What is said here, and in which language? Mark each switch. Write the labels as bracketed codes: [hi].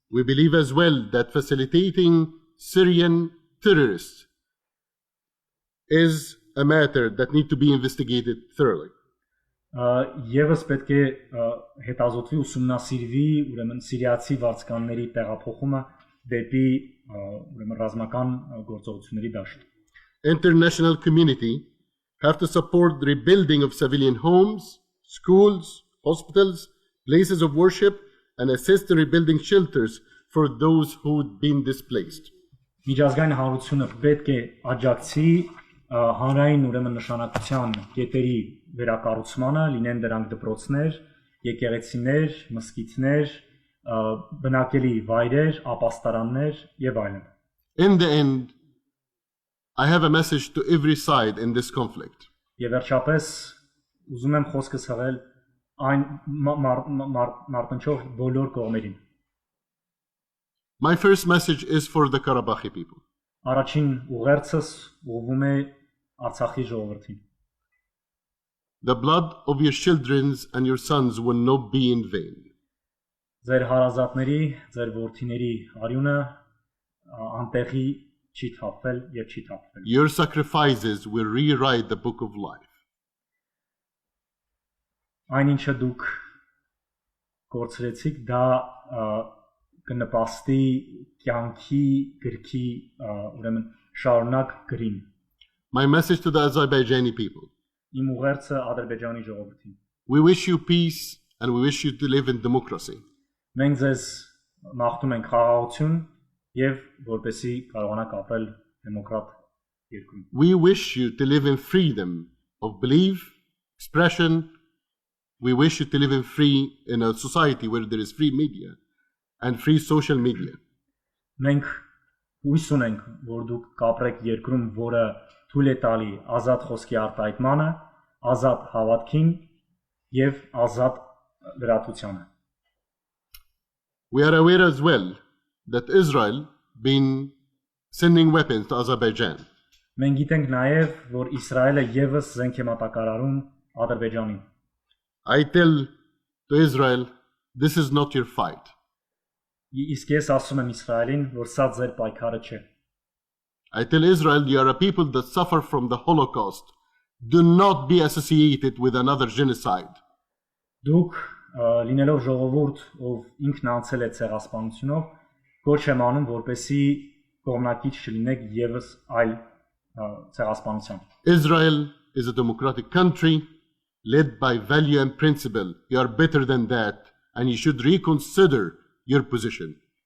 [en] We believe as well that facilitating Syrian terrorists is a matter that needs to be investigated thoroughly. [hy] Եվս պետք է հետազոտվի ուսումնասիրվի ուրեմն սիրիացի վարձկանների տեղափոխումը դեպի ուրեմն ռազմական գործողությունների դաշտ։ [en] International community have to support the rebuilding of civilian homes, schools, hospitals, places of worship, and assist in rebuilding shelters for those who've been displaced. [hy] Միջազգային հանրությունը պետք է աջակցի հանրային ուրեմն նշանակության կետերի վերակառուցմանը, լինեն դրանք դպրոցներ, եկեղեցիներ, մզկիթներ, բնակելի վայրեր, ապաստարաններ եւ այլն։ [en] In the end, I have a message to every side in this conflict. [hy] Եվ վերջապես ուզում եմ խոսքս հղել այն մարտնչող բոլոր կողմերին։ [en] My first message is for the Karabakhi people. [hy] Առաջին ուղերձս ուղղվում է Արցախի ժողովրդին։ [en] The blood of your children and your sons will not be in vain. [hy] Ձեր հարազատների, ձեր որդիների արյունը անտեղի չի թափվել եւ չի թափվել։ [en] Your sacrifices will rewrite the book of life. [hy] Այն ինչը դուք կորցրեցիք, դա կնպաստի կյանքի գրքի ուրեմն շարունակ գրին։ [en] My message to the Azerbaijani people. [hy] Իմ ուղերձը Ադրբեջանի ժողովրդին։ [en] We wish you peace and we wish you to live in democracy. [hy] Մենք ձեզ մաղթում ենք խաղաղություն եւ որպեսզի կարողանաք ապրել դեմոկրատ երկրում։ [en] We wish you to live in freedom of belief, expression. We wish you to live in a society where there is free media and free social media. [hy] Մենք հույս ունենք, որ դուք կապրեք երկրում, որը թույլ է տալի ազատ խոսքի արտահայտմանը, ազատ հավատքին եւ ազատ լրատվությանը։ [en] We are aware as well that Israel been sending weapons to Azerbaijan. [hy] Մենք գիտենք նաեւ, որ Իսրայելը եւս զենք է մատակարարում Ադրբեջանին։ [en] I tell to Israel, this is not your fight. [hy] Իսկ ես ասում եմ Իսրայելին, որ սա ձեր պայքարը չէ։ [en] I tell Israel, you are a people that suffer from the Holocaust. Do not be associated with another genocide. [hy] Դուք լինելով ժողովուրդ, ով ինքն անցել է ցեղասպանությունով, կոչ եմ անում, որպեսզի կողմնակից չլինեք եւս այլ ցեղասպանության։ [en] Israel is a democratic country led by value and principle. You are better than that, and you should reconsider your position.